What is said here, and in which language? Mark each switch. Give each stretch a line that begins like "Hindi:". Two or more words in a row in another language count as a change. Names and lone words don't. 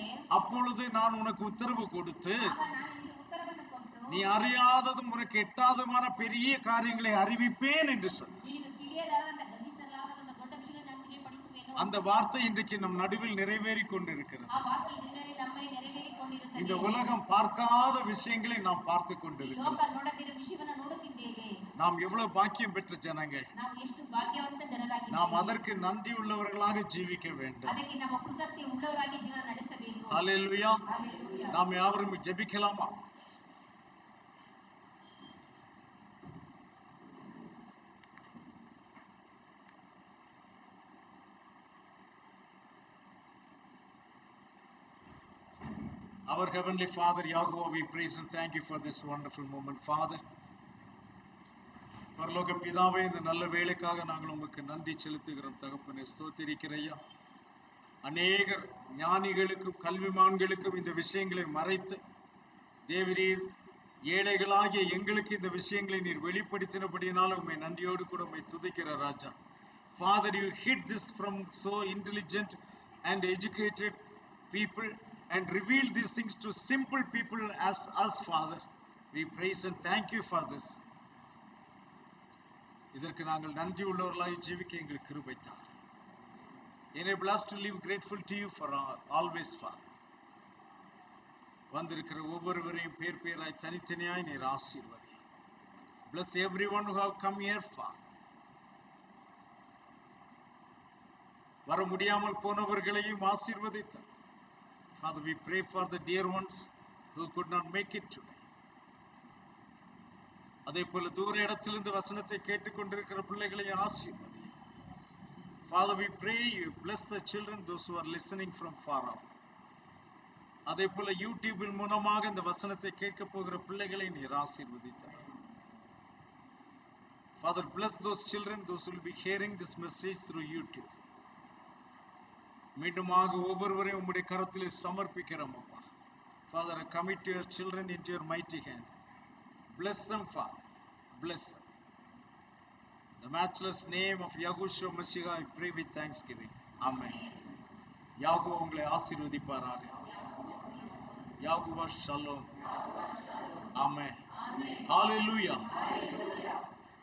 Tamil: அப்பொழுது நான் உனக்கு உத்தரவு கொடுத்து
Kannada: ಆಗ ನಾನು ನಿನಗೆ ಉತ್ತರವನ್ನು ಕೊಟ್ಟು
Tamil: நீ அறியாததும் உனக்கு எட்டாததுமான பெரிய காரியங்களை அறிவிப்பேன் என்று சொல்.
Kannada: ನಿನಗೆ ತಿಳಿಯಲಾರದಂತ ಗಮನಿಸಲಾರದಂತ ದೊಡ್ಡ ವಿಷಯ ನಾನು ತಿಳಿಯಪಡಿಸುವೆನು.
Tamil: அந்த வார்த்தை இன்றைக்கு நம் நடுவில் நிறைவேறி கொண்டிருக்கிறது.
Kannada: ಆ ವಾಕ್ಯ ಇದರಲ್ಲಿ ನಮ್ಮಲ್ಲಿ ನೆರವೇರಿಕೊಂಡಿರುತ್ತದೆ.
Tamil: இந்த உலகம் பார்க்காத விஷயங்களை நாம் பார்த்து
Kannada: ಈ
Tamil: கொண்டிருக்கிறோம்.
Kannada: ಲೋಕ ನೋಡದಿರುವ ವಿಷಯವನ್ನು ನೋಡುತ್ತಿದ್ದೇವೆ.
Tamil: நாம் எவ்வளவு பாக்கியம் பெற்ற ஜனங்கள்.
Kannada: ನಾವು ಎಷ್ಟು ಭಾಗ್ಯವಂತ ಜನರಾಗಿದ್ದೇವೆ.
Tamil: நாம் அதற்கு நன்றி உள்ளவர்களாக ஜீவிக்க வேண்டும்.
Kannada: ಅದಕ್ಕೆ ನಾವು ಕೃತಜ್ಞತೆ ಉಳ್ಳವರಾಗಿ ಜೀವನ ನಡೆಸಬೇಕು.
Tamil: ஹல்லேலூயா.
Kannada: ಹಲ್ಲೆಲೂಯಾ.
Tamil: நாம் யாவரும் ஜெபிக்கலாமா?
English: Our Heavenly Father, Yahuwah, we praise and thank you for this wonderful moment, Father.
Tamil: பரலோக பிதாவே, இந்த நல்ல வேலைக்காக நாங்கள் உங்களுக்கு நன்றி செலுத்துகிறோம் தகப்பனே. ஸ்தோத்திரிக்கிறையா. அநேகர் ஞானிகளுக்கும் கல்விமான்களுக்கும் இந்த விஷயங்களை மறைத்து தேவரீர் ஏழைகளாகிய எங்களுக்கு இந்த விஷயங்களை நீர் வெளிப்படுத்தினபடினால உம்மை நன்றியோடு கூட உம்மை துதிக்கிற ராஜா.
English: Father, you hid this from so intelligent and educated people and revealed these things to simple people as us, Father. We praise and thank you for this.
Tamil: இதற்கு நாங்கள் நன்றி உள்ளவர்களாய் ஜீவிக்க எங்களுக்கு கிருபை தார்.
English: Enable us to live grateful to you for always, Father.
Tamil: வந்திருக்கிற ஒவ்வொருவரையும் பேர் பேராய் தனித்தனியாய் நீர் ஆசீர்வதி.
English: Bless everyone who have come here, Father.
Tamil: வர முடியாமல் போனவர்களையும் ஆசீர்வதித்தார்.
English: Father, we pray for the dear ones who could not make it today.
Tamil: அதே போல தூர இடத்திலிருந்து வசனத்தை கேட்டுக்கொண்டிருக்கிற பிள்ளைகளையும் ஆசீர்வதி.
English: Father, we pray you bless the children, those who are listening from far off.
Tamil: அதே போல யூடியூபில் மூலமாக இந்த வசனத்தை கேட்க போகிற பிள்ளைகளை நீர் ஆசீர்வதித்தார்.
English: Father, bless those children, those who will be hearing this message through YouTube.
Tamil: மீண்டுமாக ஒவ்வொருவரையும் உம்முடைய கரத்திலே சமர்ப்பிக்கிறோம் அப்பா.
English: Father, I commit your children into your mighty hand. Bless them, Father. Bless them. In the matchless name of Yahushua Mashiach, I pray with thanksgiving.
Tamil: Amen. யாகோ உங்களை ஆசீர்வதிப்பாராக. யாகுவா ஷலோம். ஆமென். ஹalleluya.